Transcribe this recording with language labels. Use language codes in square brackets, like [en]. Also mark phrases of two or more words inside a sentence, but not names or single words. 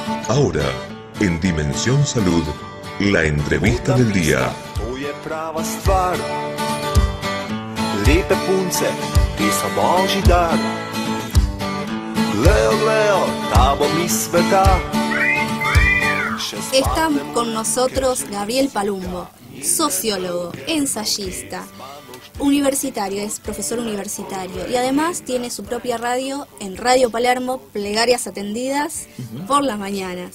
[es] Ahora, en Dimensión Salud, la entrevista del día. [sl] To je prava stvar. Lepe punce, ti so božji dar. Gleo, gleo, ta bo mi sveta. [es] Está con nosotros Gabriel Palumbo, sociólogo, ensayista, universitario, es profesor universitario y además tiene su propia radio en Radio Palermo, Plegarias Atendidas por las mañanas.